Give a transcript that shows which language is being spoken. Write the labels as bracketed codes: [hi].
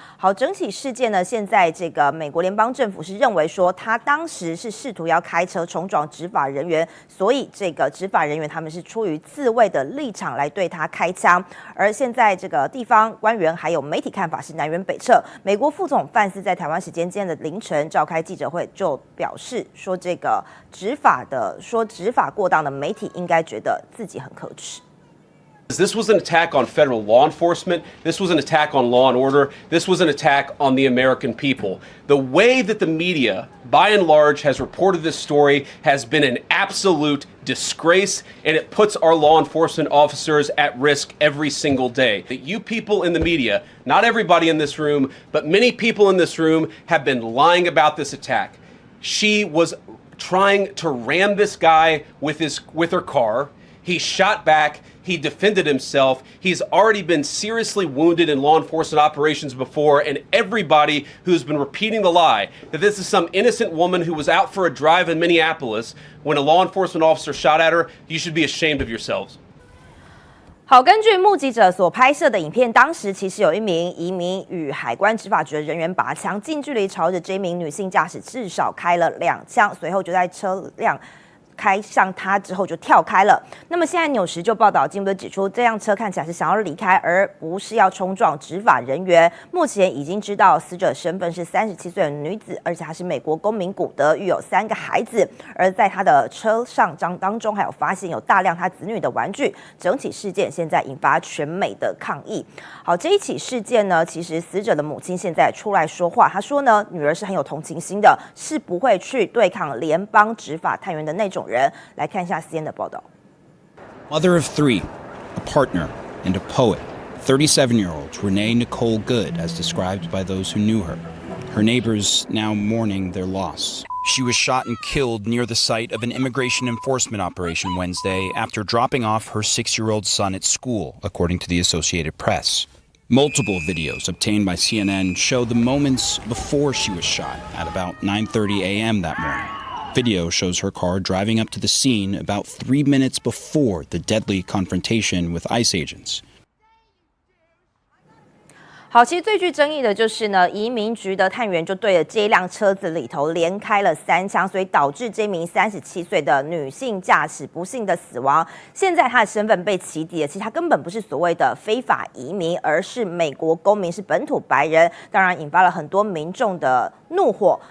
[zh] 好，整起事件呢，现在这个美国联邦政府是认为说他当时是试图要开车冲撞执法人员，所以这个执法人员他们是出于自卫的立场来对他开枪。而现在这个地方官员还有媒体看法是南辕北辙。美国副总范斯在台湾时间今天的凌晨召开记者会，就表示说这个执法过当的媒体应该觉得自己很可耻。 [en] This was an attack on federal law enforcement. This was an attack on law and order. This was an attack on the American people. The way that the media, by and large, has reported this story has been an absolute disgrace, and it puts our law enforcement officers at risk every single day. That you people in the media, not everybody in this room, but many people in this room have been lying about this attack. She was trying to ram this guy with her car. He shot back. He defended himself. He's already been seriously wounded in law enforcement operations before, and everybody who's been repeating the lie that this is some innocent woman who was out for a drive in Minneapolis when a law enforcement officer shot at her, you should be ashamed of yourselves. [zh] 好，根据目击者所拍摄的影片，当时其实有一名移民与海关执法局的人员拔枪，近距离朝着这名女性驾驶至少开了2枪，随后就在车辆开向他之后就跳开了。那么现在纽时就报道，进一步指出，这辆车看起来是想要离开，而不是要冲撞执法人员。目前已经知道死者身份是37岁的女子，而且她是美国公民，古德育有3个孩子。而在她的车上当中，还有发现有大量她子女的玩具。整起事件现在引发全美的抗议。好，这一起事件呢，其实死者的母亲现在出来说话，她说呢，女儿是很有同情心的，是不会去对抗联邦执法探员的那种人。来看一下 CNN 的报道。 [en] Mother of 3, a partner, and a poet, 37-year-old Renee Nicole Good, as described by those who knew her. Her neighbors now mourning their loss. She was shot and killed near the site of an immigration enforcement operation Wednesday after dropping off her 6-year-old son at school, according to the Associated Press. Multiple videos obtained by CNN show the moments before she was shot at about 9:30 a.m. that morning. Video shows her car driving up to the scene about 3 minutes before the deadly confrontation with ICE agents. [zh] 好，其实最具争议的就是呢，移民局的探员就对着这一辆车子里头连开了3枪，所以导致这名37岁的女性驾驶不幸的死亡。现在她的身份被起底了，其实她根本不是所谓的非法移民，而是美国公民，是本土白人，当然引发了很多民众的怒火。